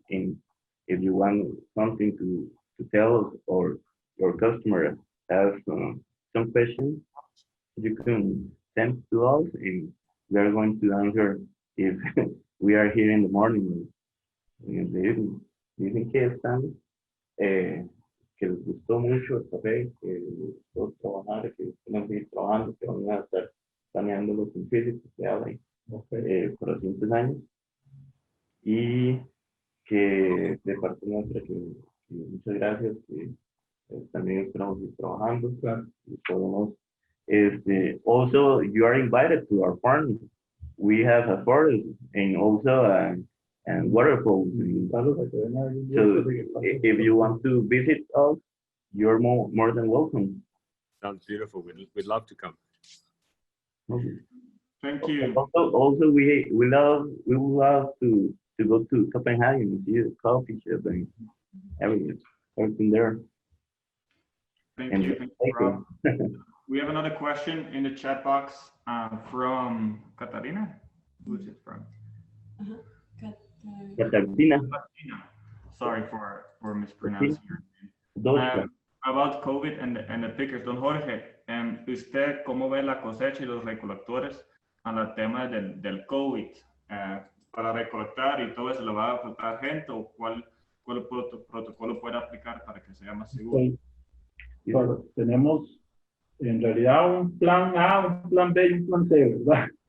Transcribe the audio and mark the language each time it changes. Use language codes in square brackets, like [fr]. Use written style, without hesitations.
[en] And if you want something to tell us or your customer has some questions, you can send to us and we are going to answer if we are here in the morning or in the evening. [es] Dicen que están que les gustó mucho el café, que les gustó trabajar, que van a seguir trabajando, que van a estar planeándolo con Philip, que habla por los siguientes años. Y que de parte nuestra, que muchas gracias, que también esperamos ir trabajando. Claro. Y podemos, [en] also, you are invited to our farm. We have a forest and also and waterfalls. So if you want to visit us, you're more than welcome. Sounds beautiful. We'd love to come. Okay. Thank you. Also we would love to go to Copenhagen and see the coffee shop and everything there. Thank you, Rob. We have another question in the chat box from Katarina. Who is it from? Katarina. Sorry for mispronouncing your name. About COVID and the pickers. [es] Don Jorge, ¿usted cómo ve la cosecha y los recolectores a la tema del COVID? Para recolectar y todo eso, ¿le va a faltar gente o cuál protocolo puede aplicar para que sea más seguro? Sí. Bueno, tenemos en realidad un plan A, un plan B y un plan C, ¿verdad?